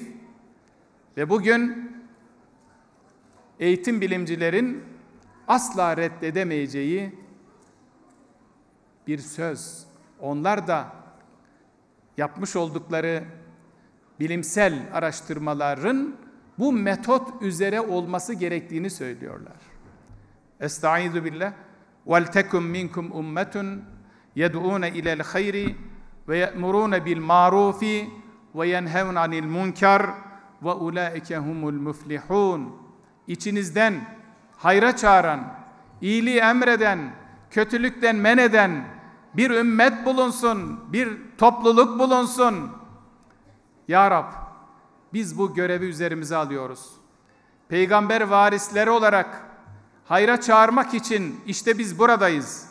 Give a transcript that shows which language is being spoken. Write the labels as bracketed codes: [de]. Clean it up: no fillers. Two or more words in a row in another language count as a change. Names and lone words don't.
[tr] Ve bugün eğitim bilimcilerin asla reddedemeyeceği bir söz. Onlar da yapmış oldukları bilimsel araştırmaların bu metot üzere olması gerektiğini söylüyorlar. [ar] أستعيذ بالله. وَلْتَكُمْ مِنْكُمْ أُمَّةٌ يَدْعُونَ إِلَى الْخَيْرِ وَيَأْمُرُونَ بِالْمَعْرُوفِ وَيَنْهَوْنَ عَنِ الْمُنْكَرِ وَأُولَٰئِكَ هُمُ الْمُفْلِحُونَ. [tr] İçinizden hayra çağıran, iyiliği emreden, kötülükten men eden bir ümmet bulunsun, bir topluluk bulunsun. Ya Rab, biz bu görevi üzerimize alıyoruz. Peygamber varisleri olarak hayra çağırmak için işte biz buradayız.